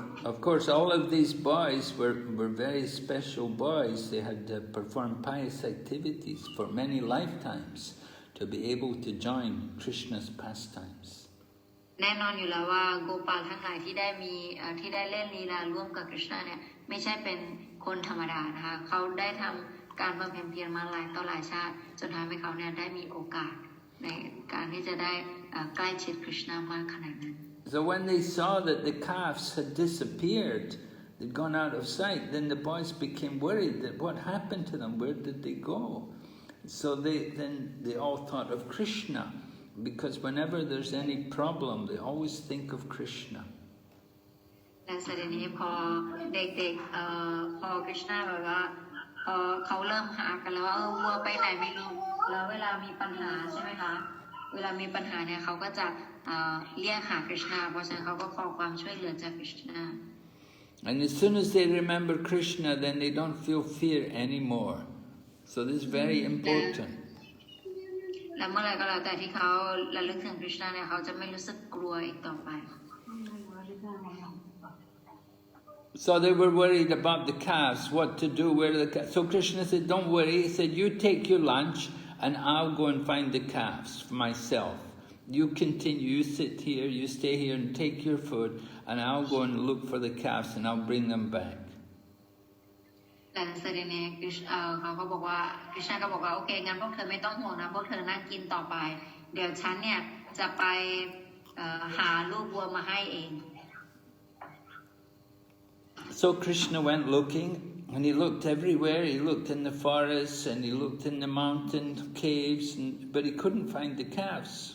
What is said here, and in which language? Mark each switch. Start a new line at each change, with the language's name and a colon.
English: Of course, all of these boys were very special boys. They had performed pious activities for many lifetimes to be able to join Krishna's pastimes.
Thai: แน่นอนอยู่แล้วว่าโกปาลทั้งหลายที่ได้เล่นลีลาร่วมกับคริชนาเนี่ยไม่ใช่เป็นคนธรรมดานะคะเขาได้ทำการบำเพ็ญเพียรมาหลายต่อหลายชาติจนทำให้เขาเนี่ยได้มีโอกาสในการที่จะได้ใกล้ชิดคริชนามากขนาดนั้น
English: So when they saw that the calves had disappeared, they'd gone out of sight, then the boys became worried that what happened to them, where did they go? So they all thought of Krishna, because whenever there's any problem, they always think of Krishna.
Thai: แต่เสด็จนี้พอเด็กๆพอคริชนาแบบว่าเขาเริ่มหากันแล้วว่าวัวไปไหนไม่รู้แล้วเวลามีปัญหาใช่ไหมคะเวลามีปัญหาเนี่ยเขาก็จะเรียกหาคริชนาเพราะฉะนั้นเขาก็ขอความช่วยเหลือจากคริชนา
English: And as soon as they remember Krishna, then they don't feel fear anymore. So this is very important.
Thai: และเมื่อไรก็แล้วแต่ที่เขาระลึกถึงคริชนาเนี่ยเขาจะไม่รู้สึกกลัวอีกต่อไป
English: So they were worried about the calves, what to do, where the calves. So Krishna said, don't worry. He said, you take your lunch and I'll go and find the calves for myself. You continue, you sit here, you stay here and take your food, and I'll go and look for the calves and I'll bring them back.
Thai: แต่เสด็จเนี่ยเขาก็บอกว่าคริชนาก็บอกว่าโอเคงั้นพวกเธอไม่ต้องห่วงนะพวกเธอนั่งกินต่อไปเดี๋ยวฉันเนี่ยจะไปหาลูกวัวมาให้เอง
English: So Krishna went looking, and he looked everywhere. He looked in the forests and he looked in the mountain caves, but he couldn't find the calves.